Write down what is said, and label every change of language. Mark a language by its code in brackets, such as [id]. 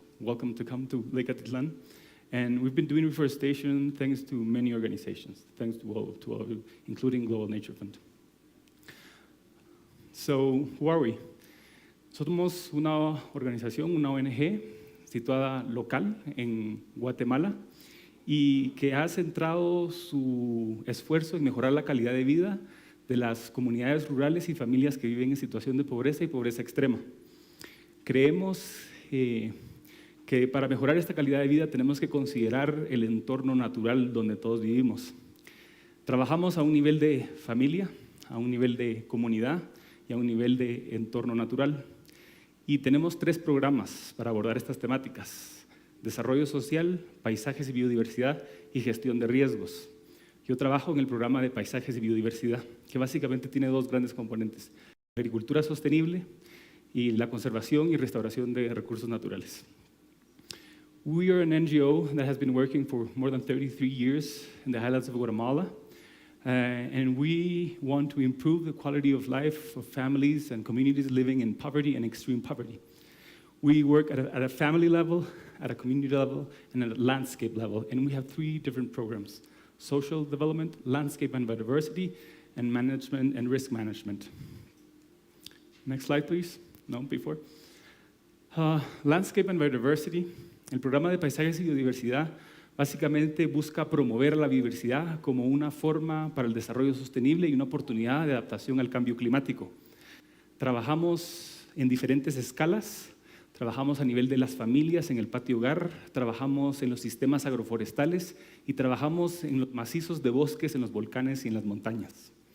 [en] Welcome to come to Lake Atitlan. And we've been doing reforestation thanks to many organizations, thanks to all, including Global Nature Fund. So, who are we? [es] Somos una organización, una ONG, situada local en Guatemala, y que ha centrado su esfuerzo en mejorar la calidad de vida de las comunidades rurales y familias que viven en situación de pobreza y pobreza extrema. Creemos que para mejorar esta calidad de vida tenemos que considerar el entorno natural donde todos vivimos. Trabajamos a un nivel de familia, a un nivel de comunidad y a un nivel de entorno natural. Y tenemos 3 programas para abordar estas temáticas: desarrollo social, paisajes y biodiversidad, y gestión de riesgos. Yo trabajo en el programa de paisajes y biodiversidad, que básicamente tiene 2 grandes componentes: la agricultura sostenible y la conservación y restauración de recursos naturales. [en] We are an NGO that has been working for more than 33 years in the highlands of Guatemala. And we want to improve the quality of life of families and communities living in poverty and extreme poverty. We work at a family level, at a community level, and at a landscape level. And we have 3 different programs: social development, landscape and biodiversity, and management and risk management. Next slide, please. No, before. Landscape and biodiversity. [es] El programa de paisajes y biodiversidad básicamente busca promover la biodiversidad como una forma para el desarrollo sostenible y una oportunidad de adaptación al cambio climático. Trabajamos en diferentes escalas, trabajamos a nivel de las familias, en el patio hogar, trabajamos en los sistemas agroforestales y trabajamos en los macizos de bosques, en los volcanes y en las montañas.